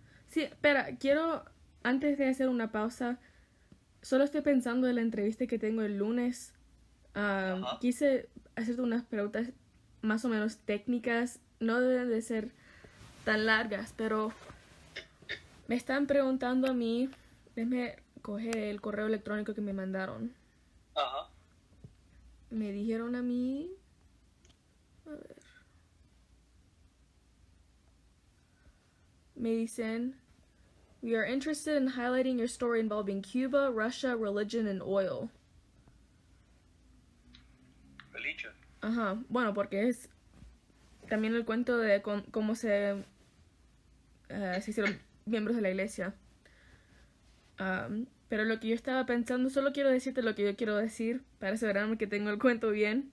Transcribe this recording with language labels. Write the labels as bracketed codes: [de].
[es] Sí, espera, quiero, antes de hacer una pausa, solo estoy pensando en la entrevista que tengo el lunes. Ajá. Quise hacerte unas preguntas más o menos técnicas, no deben de ser tan largas, pero me están preguntando a mí, déjame coger el correo electrónico que me mandaron. Ajá. Me dijeron a mí, a ver, me dicen, [en] we are interested in highlighting your story involving Cuba, Russia, religion and oil. Religion. [es] Ajá, bueno, porque es también el cuento de cómo se hicieron miembros de la iglesia. Pero lo que yo estaba pensando, solo quiero decirte lo que yo quiero decir para asegurarme que tengo el cuento bien.